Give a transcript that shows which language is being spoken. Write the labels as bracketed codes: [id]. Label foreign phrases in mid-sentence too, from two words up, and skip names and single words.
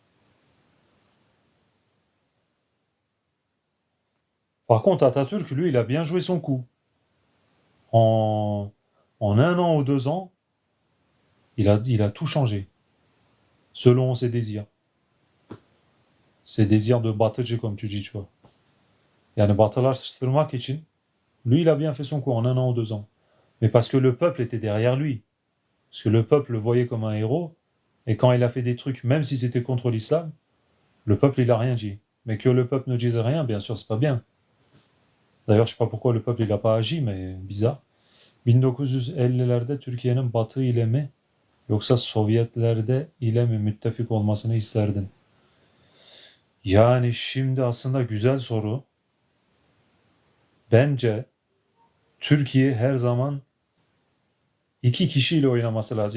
[fr] Par contre, Atatürk, lui, il a bien joué son coup. En, en 1 an ou 2 ans, il a tout changé, selon ses désirs. Ses désirs de Batıcı, comme tu dis, tu vois. [tr] Yani batılaştırmak için, [fr] lui, il a bien fait son coup en 1 an ou 2 ans. Mais parce que le peuple était derrière lui. Parce que le peuple le voyait comme un héros. Et quand il a fait des trucs, même si c'était contre l'islam, le peuple, il a rien dit. Mais que le peuple ne dise rien, bien sûr, c'est pas bien. D'ailleurs, je sais pas pourquoi le peuple, il a pas agi, mais bizarre. [tr] 1950'lerde Türkiye'nin Batı ile mi yoksa Sovyetlerde ile mi müttefik olmasını isterdin? Yani şimdi aslında güzel soru. Bence Türkiye her zaman iki kişiyle oynaması lazım.